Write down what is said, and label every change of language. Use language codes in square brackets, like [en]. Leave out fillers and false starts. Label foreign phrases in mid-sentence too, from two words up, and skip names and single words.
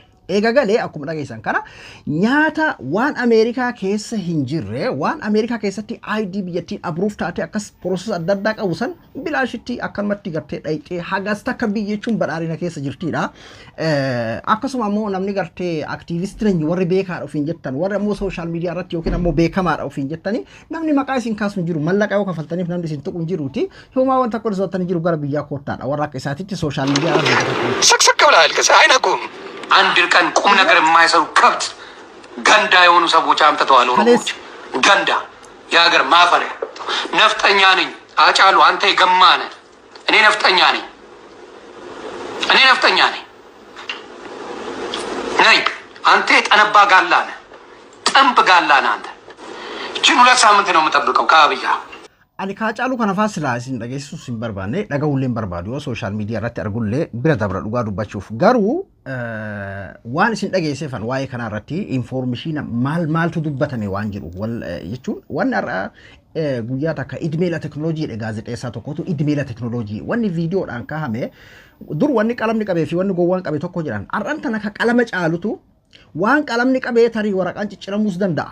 [om] Eega galee akkuma dhageessan kana nyaata waan Ameerikaa keessa hin jirre waan Ameerikaa keessatti ID biyyattiin abruuf taate akkas process adda addaa qabu san bilaashitti akkanumatti gartee dhayxee hagas takka biyyechuun badhaadhina keessa jirtidha. Akkasuma ammoo namni gartee aktiivistii warri beekaadha ofiin jettan warri ammoo [en] sooshaal miidiyaa [om] irratti yookiin ammoo beekamaadha ofiin jettanii namni maqaa isin kaasu hin jiru mallaqa yoo kafaltaniif namni isin tuqu hin jiruuti homaa wanta akka dhisootanii jiru gara biyyaa koottaadha warra akka isaatitti [en] sooshaal miidiyaa [om] irratti [am] ሰክሰክ ብለሃል ከዛ አይነቁም አንድ ቀን ቁም ነገር የማይሰሩ ከብት ገንዳ የሆኑ ሰዎች አምጥተዋል ኦሮሞዎች ገንዳ የሀገር ማፈሪያ ነፍጠኛ ነኝ አጫሉ አንተ የገማነ እኔ ነፍጠኛ ነኝ ነይ አንተ የጠነባ ጋላ ነህ ጥንብ ጋላ ነህ አንተ እችን 2 ሳምንት ነው የምጠብቀው ከአብያ [om] Ani Haacaaluu kana faasila isin dhageessisuus hin barbaanne dhaga'uullee hin barbaadu yoo [en] sooshaal miidiyaa [om] irratti argullee bira dabra dhugaa dubbachuuf garuu waan isin dhageessifan waa'ee kana irratti infoormeeshina maaltu dubbatame waan jiru jechuun wanni har'a guyyaa takka idmeela teknooloojiidha gaazexeessaa tokkotu idmeela teknooloojii wanni viidiyoodhaan kaahame dur wanni qalamni qabee fi wanni gowwaan qabe tokko jiran har'an tana ka qalama caalutu waan qalamni qabee tarii waraqaan cicciramuus danda'a.